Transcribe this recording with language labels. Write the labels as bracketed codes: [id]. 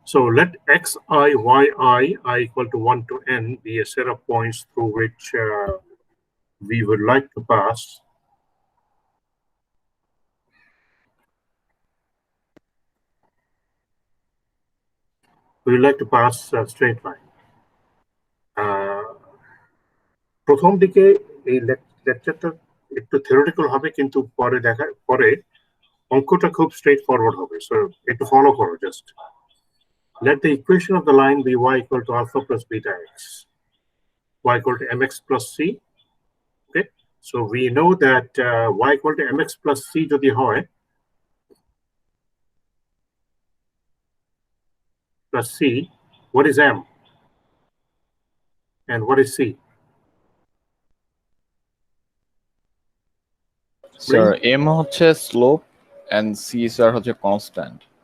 [en] So let xi, yi, I equal to 1 to n be a set of points through which we would like to pass a straight line. [bn] প্রথম দিকে এই লেকচারটা একটু theoretical হবে, কিন্তু পরে অঙ্কটা খুব স্ট্রেট ফরওয়ার্ড হবে। সো একটু ফলো করো just. [en] Let the equation of the line be y equal to alpha plus beta x, y equal to mx plus c. Okay, so we know that y equal to mx plus c [bn] যদি হয় [en] plus c, what is m and what is c? [bn] Sir m হচ্ছে slope and c sir হচ্ছে constant.